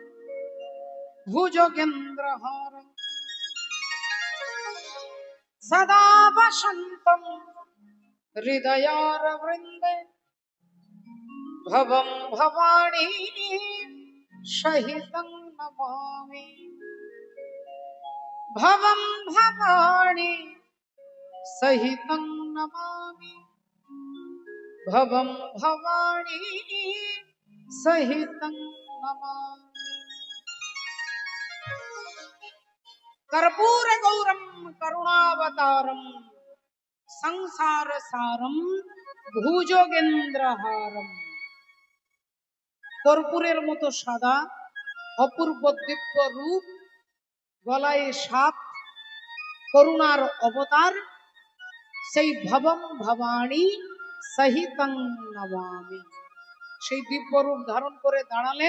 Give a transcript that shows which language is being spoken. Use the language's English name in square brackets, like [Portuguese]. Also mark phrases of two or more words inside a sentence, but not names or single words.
[Sanskrit] ভুজগেন্দ্রহারম সদা বসন্তম হৃদয়ার বৃন্দে ভবম ভবানী সহিতং নমামি ভবম ভবানী সহিতং নমামি ভবম ভবানী সহিতং নমামি। कर्पूर गौरम करुणावतारम संसार सारम भुजगेंद्रहारम। [Bangla] কর্পূরের মতো সাদা অপূর্ব দিব্য রূপ, গলায় সাপ, করুণার অবতার, সেই [Sanskrit] ভবম ভবানী সহিতং নমামি। [Bangla] সেই দিব্য রূপ ধারণ করে দাঁড়ালেন।